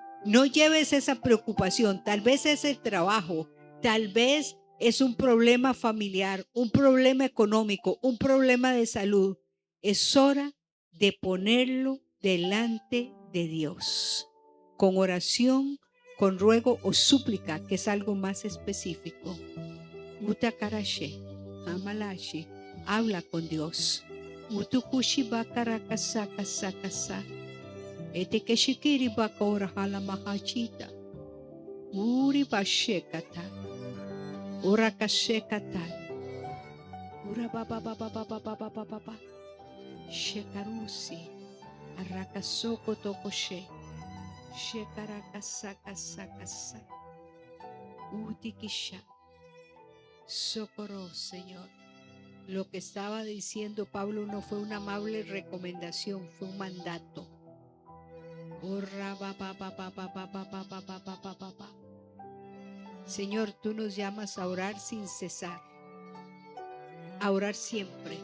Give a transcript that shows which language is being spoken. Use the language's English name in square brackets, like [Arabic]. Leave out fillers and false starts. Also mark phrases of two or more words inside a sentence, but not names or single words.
[Spanish] No lleves esa preocupación. Tal vez es el trabajo, tal vez es un problema familiar, un problema económico, un problema de salud. Es hora de ponerlo delante de Dios, con oración, con ruego o súplica, que es algo más específico. Utakarashe, Amalashi, habla con Dios. Utukushi bakara kasa kasa kasa. Eteke shikiri bakora hala mahachita. Uri bashekata. Ura kashekata. Ura baba baba baba baba baba baba. Shekarusi. Arakasoko tokoshe. Shekarakasa kasa kasa. Utikisha. Socorro, Señor. Lo que estaba diciendo Pablo no fue una amable recomendación, fue un mandato. Señor, tú nos llamas a orar sin cesar, a orar siempre.